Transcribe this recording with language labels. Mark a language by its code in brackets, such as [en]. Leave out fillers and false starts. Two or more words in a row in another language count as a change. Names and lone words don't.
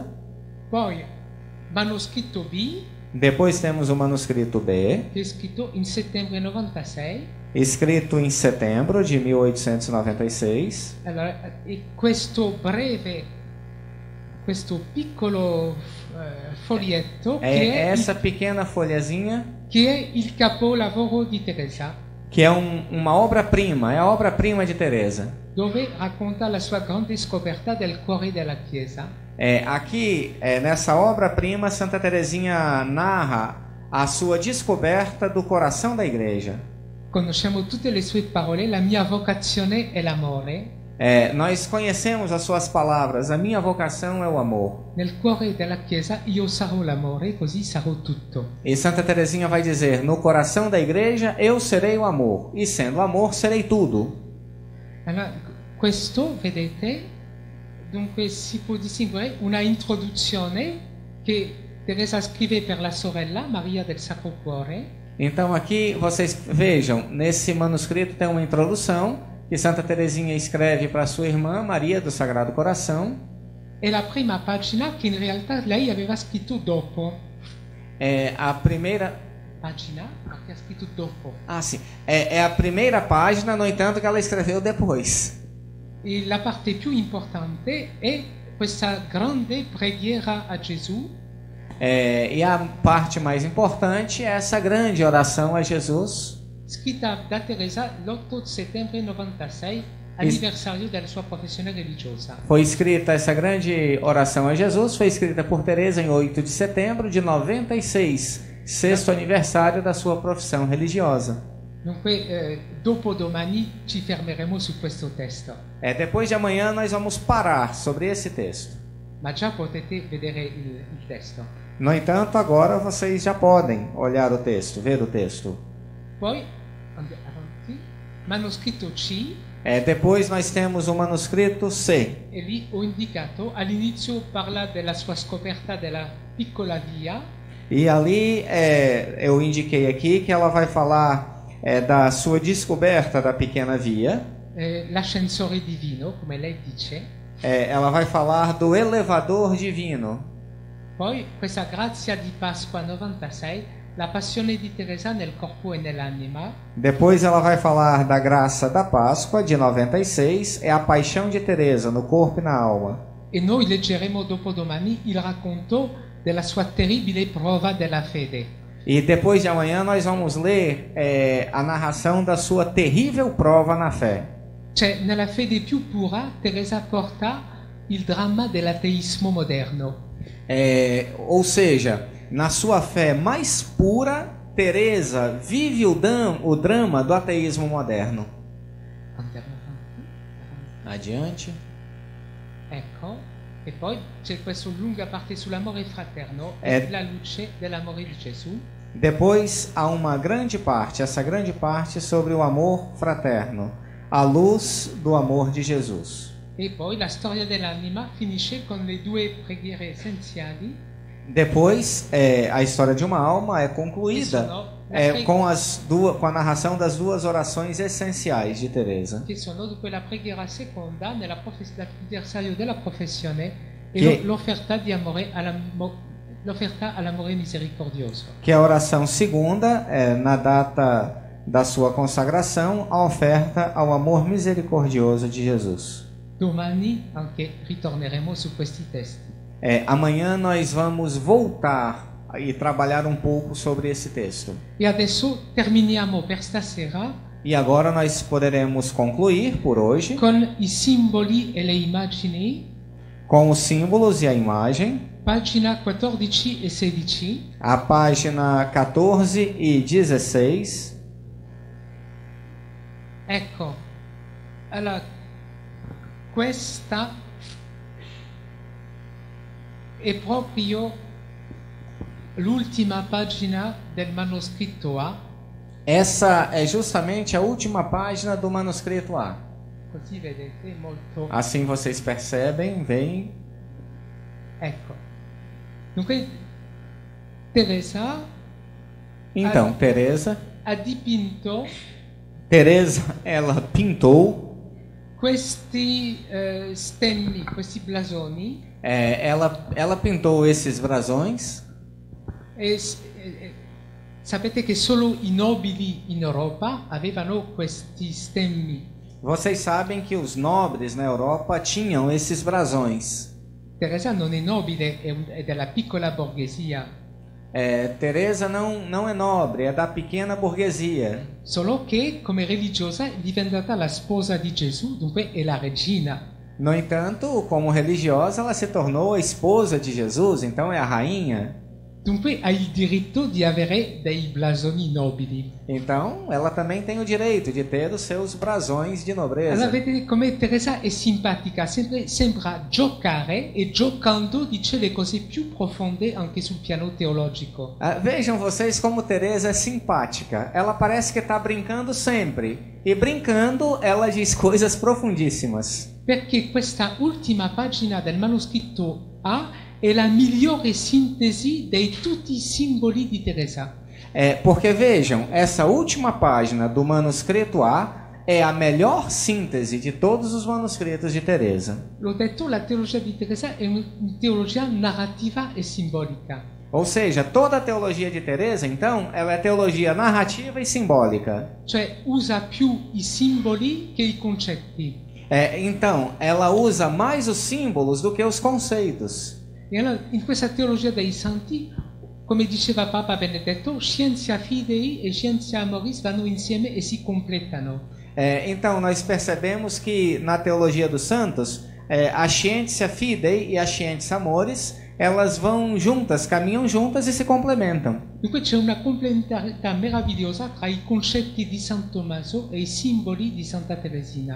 [it] Poi manoscritto B. [pt] Depois temos o manuscrito B. [it] Che è scritto in settembre 96. [pt] Escrito em setembro de 1896. [it] Allora, questo piccolo foglietto [pt] essa pequena folhazinha [it] che è il capolavoro di Teresa, [pt] que é uma obra-prima, é a obra-prima de Teresa, [it] dove racconta la sua grande scoperta del cuore della Chiesa. [pt] Aqui, nessa obra-prima, Santa Teresinha narra a sua descoberta do coração da igreja. [it] Conosciamo tutte le sue parole, la mia vocazione è l'amore. [pt] Nós conhecemos as suas palavras, a minha vocação é o amor. [it] Nel cuore della Chiesa io sarò l'amore, così sarò tutto. [pt] E Santa Teresinha vai dizer, no coração da igreja eu serei o amor, e sendo amor serei tudo. [it] Allora, questo, vedete, dunque si può distinguere una introduzione che Teresa scrive per la sorella Maria del Sacro Cuore. [pt] Então aqui vocês vejam, nesse manuscrito tem uma introdução que Santa Teresinha escreve para sua irmã Maria do Sagrado Coração. [it] E la prima pagina che in realtà lei aveva scritto dopo. [pt] A primeira [it] Pagina, ma che ha scritto dopo. [pt] Ah, sim. É a primeira página, no entanto, que ela escreveu depois. [it] E la parte più importante è questa grande preghiera a Gesù. [pt] E a parte mais importante é essa grande oração a Jesus. [it] Scritta da Teresa l'8 settembre 96, anniversario della sua professione religiosa. [pt] Foi escrita essa grande oração a Jesus, foi escrita por Teresa em 8 de setembro de 96, sexto aniversário da sua profissão religiosa. [it] Dunque, dopodomani ci fermeremo su questo testo. [pt] Depois de amanhã nós vamos parar sobre esse texto. [it] Ma già potete vedere il testo. [pt] No entanto, agora vocês já podem olhar o texto, ver o texto. [it] Poi, avanti, manoscritto C. [pt] Depois nós temos o manuscrito C. [it] E lì ho indicato, all'inizio parla della sua scoperta della piccola via. [pt] E ali eu indiquei aqui que ela vai falar da sua descoberta da pequena via. [it] L'ascensore divino, come lei dice. [pt] Ela vai falar do elevador divino. [it] Poi questa grazia di Pasqua 96, la passione di Teresa nel corpo e nell'anima. [pt] Depois ela vai falar da graça da Páscoa de 96, é a paixão de Teresa no corpo e na alma. [it] E noi leggeremo dopodomani il racconto della sua terribile prova della fede. [pt] E depois de amanhã nós vamos ler a narração da sua terrível prova na fé. [it] Cioè, nella fede più pura, Teresa porta il dramma dell'ateismo moderno. [pt] Ou seja, na sua fé mais pura, Teresa vive o drama do ateísmo moderno. Adiante. [it] Ecco, e poi c'è questa lunga parte sull'amore fraterno, la luce dell'amore di Gesù. [pt] Depois há uma grande parte, essa grande parte sobre o amor fraterno, a luz do amor de Jesus. [it] E poi la storia dell'anima finisce con le due preghiere essenziali. [pt] Depois, a história de uma alma é concluída com a narração das duas orações essenciais de Teresa. [it] Che sono dunque la preghiera seconda nell'anniversario della professione e l'offerta di amore l'offerta all'amore misericordioso. [pt] Que é a oração segunda, na data da sua consagração, a oferta ao amor misericordioso de Jesus. [it] Domani anche ritorneremo su questi testi. [pt] Amanhã nós vamos voltar e trabalhar um pouco sobre esse texto. [it] E adesso terminiamo per stasera. [pt] E agora nós poderemos concluir por hoje [it] con i simboli e le immagini. [pt] Com os símbolos e a imagem. [it] Pagina 14 e 16. [pt] A página 14 e 16. [it] Ecco. Allora, questa è proprio l'ultima pagina del manoscritto A. [pt] Essa é justamente a última página do manuscrito A. [it] Così vedete, molto. [pt] Assim vocês percebem, veem. [it] Ecco. Dunque, Teresa. [pt] Então, Teresa [it] ha dipinto. [pt] Teresa, ela pintou [it] questi stemmi, questi blasoni. [pt] Ela pintou esses brasões. [it] Sapete che solo i nobili in Europa avevano questi stemmi. [pt] Vocês sabem que os nobres na Europa tinham esses brasões. [it] Teresa non è nobile, è della piccola borghesia. [pt] Teresa não é nobre, é da pequena burguesia. [it] Solo che come religiosa è diventata la sposa di Gesù, dunque è la regina. [pt] No entanto, como religiosa, ela se tornou a esposa de Jesus, então é a rainha. [it] Dunque ha il diritto di avere dei blasoni nobili. [pt] Então, ela também tem o direito de ter os seus brasões de [it] Allora [pt] nobreza. [it] vedete come Teresa è simpatica, sembra giocare e giocando dice le cose più profonde anche sul piano teologico. [pt] Vejam vocês como Teresa é simpática. Ela parece que está brincando sempre. E brincando, ela diz coisas profundíssimas. [it] Perché questa ultima pagina del manoscritto A è la migliore sintesi di tutti i simboli di Teresa. [pt] Porque vejam, essa última página do manuscrito A é a melhor síntese de todos os manuscritos de Teresa. [it] L'ho detto, la teologia di Teresa è una teologia narrativa e simbolica. [pt] Ou seja, toda a teologia de Teresa, então, ela é teologia narrativa e simbólica. [it] Cioè usa più i simboli che i concetti. [pt] Então, ela usa mais os símbolos do que os conceitos. [it] E allora in questa teologia dei santi, come diceva Papa Benedetto, [la] scientia fidei [it] e [la] scientia amoris [it] vanno insieme e si completano. [pt] Então, nós percebemos que na teologia dos santos, a [la] scientia fidei [pt] e a [la] scientia amoris, [pt] elas vão juntas, caminham juntas e se complementam. [it] Dunque c'è una complementarità meravigliosa tra i concetti di San Tommaso e i simboli di Santa Teresina.